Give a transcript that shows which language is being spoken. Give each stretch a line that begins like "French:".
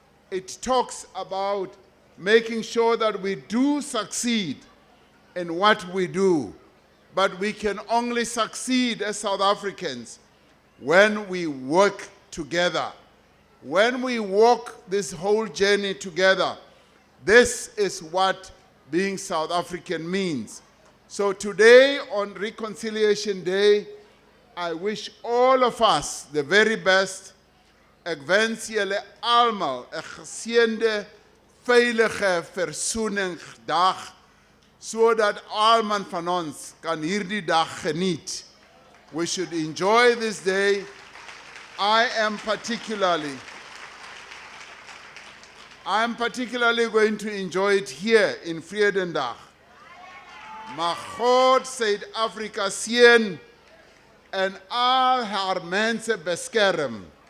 English: It talks about making sure that we do succeed in what we do, but we can only succeed as South Africans when we work together. When we walk this whole journey together, this is what being South African means. So today, on Reconciliation Day, I wish all of us the very best.
Afrikaans: Ek wens julle almal 'n geseënde, veilige versoeningsdag, sodat almal van ons kan hierdie dag geniet
English: We should enjoy this day. I am particularly going to enjoy it here in Vredendal.
Afrikaans: Maar God Suid-Afrika seën en al haar mense beskerm.